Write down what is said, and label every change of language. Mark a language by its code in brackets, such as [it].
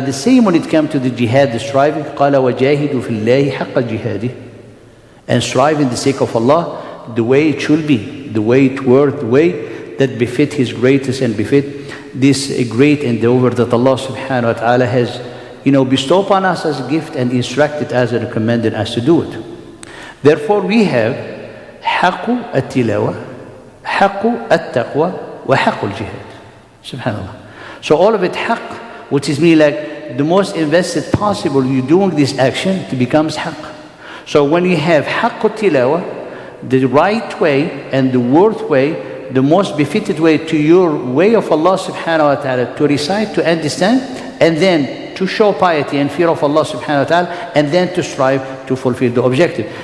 [en] The same when it comes to the jihad, the striving, [ar] قَالَ وَجَاهِدُوا فِي اللَّهِ حَقَّ جِهَادِهِ, [en] and strive in the sake of Allah the way it should be, the way it works, the way that befit His greatness and befit this great endeavor that Allah subhanahu wa ta'ala has bestowed upon us as a gift and instructed us and recommended us to do it. Therefore we have [ar] حق التلاوة, حق التقوى, وحق الجهاد. [en] Subhanallah. So all of it haq, which is mean like the most invested possible you're doing this action, it becomes haq. So when you have haq al-tilawa, the right way and the worth way, the most befitted way to your way of Allah subhanahu wa ta'ala to recite, to understand, and then to show piety and fear of Allah subhanahu wa ta'ala, and then to strive to fulfill the objective.